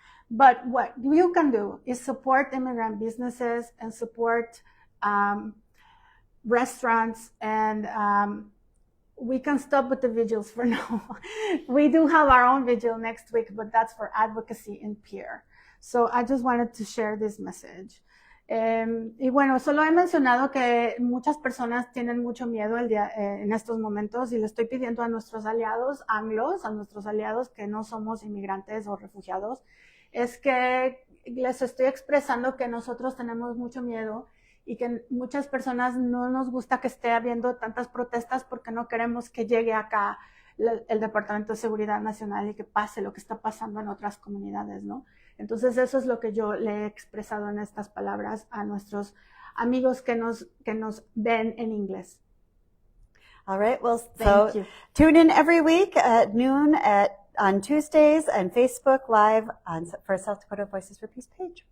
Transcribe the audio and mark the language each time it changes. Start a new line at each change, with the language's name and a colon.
English: But what you can do is support immigrant businesses and support restaurants, and we can stop with the vigils for now. We do have our own vigil next week, but that's for advocacy and peer. So I just wanted to share this message.
Spanish: Y bueno, solo he mencionado que muchas personas tienen mucho miedo en estos momentos, y le estoy pidiendo a nuestros aliados anglos, a nuestros aliados que no somos inmigrantes o refugiados, es que les estoy expresando que nosotros tenemos mucho miedo y que muchas personas no nos gusta que esté habiendo tantas protestas porque no queremos que llegue acá el Departamento de Seguridad Nacional y que pase lo que está pasando en otras comunidades, ¿no? Entonces eso es lo que yo le he expresado en estas palabras a nuestros amigos que nos ven en inglés.
English: All right. Well, Thank so you. tune in every week at noon on Tuesdays and Facebook Live for South Dakota Voices for Peace page.